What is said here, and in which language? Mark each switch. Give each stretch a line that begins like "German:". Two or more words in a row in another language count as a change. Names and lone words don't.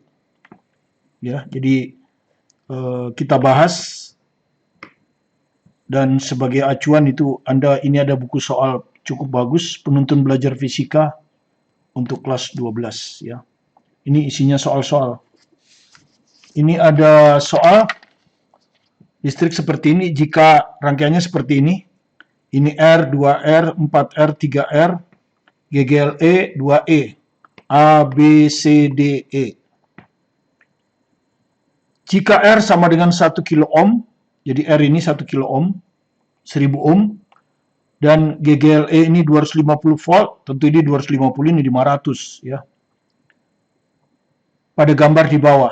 Indonesian: Ya, jadi kita bahas dan sebagai acuan itu ini ada buku soal cukup bagus, penuntun belajar fisika untuk kelas 12 ya. Ini isinya soal-soal. Ini ada soal listrik seperti ini jika rangkaiannya seperti ini. Ini R, 2R, 4R, 3R, GGLE, 2E, A, B, C, D, E. Jika R sama dengan 1 kilo ohm, jadi R ini 1 kilo ohm, 1000 ohm, dan GGLE ini 250 volt, tentu ini 250, ini 500 ya. Pada gambar di bawah.